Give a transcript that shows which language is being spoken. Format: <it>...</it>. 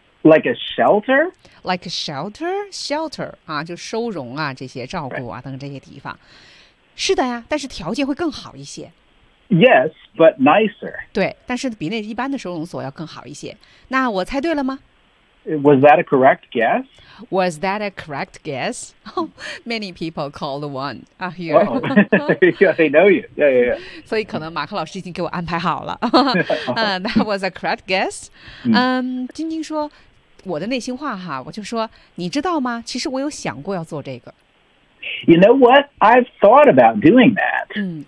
<en>？Like a shelter? Like a shelter?</en> <zh>Shelter 啊，就收容啊，这些照顾啊、</zh> <en>right.</en> <zh>等等这些地方。是的呀，但是条件会更好一些。</zh> <en>Yes, but nicer.</en> <zh>对，但是比那一般的收容所要更好一些。那我猜对了吗</zh> <en>？Was that a correct guess? Was that a correct guess?、Oh, many people called one out here. Oh, they know you. Yeah, yeah, yeah.</en> <zh>所以可能马克老师已经给我安排好了。</zh> <en>That was a correct guess.</en> <zh>晶晶说我的内心话哈，我就说你知道吗？其实我有想过要做这个。</zh> <en>You know what? I've thought about doing that.</en>